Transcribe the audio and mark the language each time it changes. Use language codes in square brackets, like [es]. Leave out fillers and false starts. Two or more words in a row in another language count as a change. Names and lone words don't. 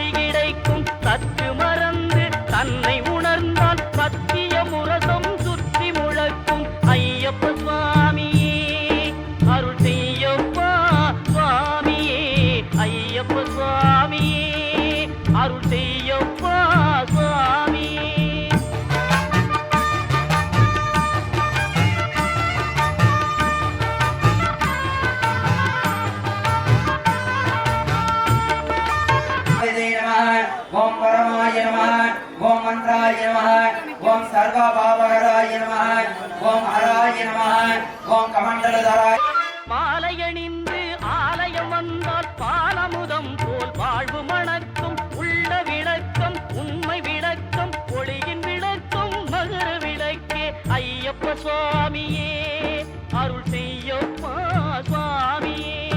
[ta] கிடைக்கும் சற்று மறந்து தன்னை உணர்ந்தால் சத்திய முரசம் சுற்றி முழக்கும் ஐயப்ப சுவாமியே அருள் செய்யப்பா சுவாமியே ஐயப்ப சுவாமியே அருள் செய்யப்பா சுவாமியே [sa] ओम परमाय नमः ओम मंत्राय नमः ओम सर्वभावहराय नमः ओम हराय नमः ओम कमंडलधराय [ta] மாலையணிந்து ஆலயம் வந்தால் பாலமுதம் போல் வாழ்வு மணக்கும் உள்ள விளக்கம் உண்மை விளக்கம் ஒளியின் விளக்கம் மகர விளக்கே ஐயப்ப சுவாமியே அருள் செய்யப்பா சுவாமியே